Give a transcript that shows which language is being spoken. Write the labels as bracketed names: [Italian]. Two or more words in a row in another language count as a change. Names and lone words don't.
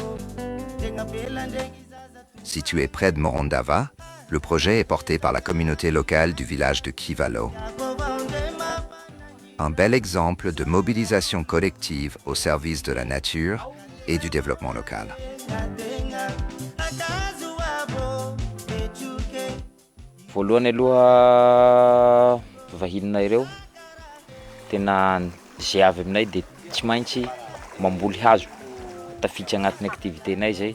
[French] Situé près de Morondava, le projet est porté par la communauté locale du village de Kivalo. Un bel exemple de mobilisation collective au service de la nature et du développement local. [Malagasy] Voalohany aloha vahinina ireo tena zay avy aminay dia tsy maintsy mamboly hazo tafiditra agnatin'ny activité-nay zay.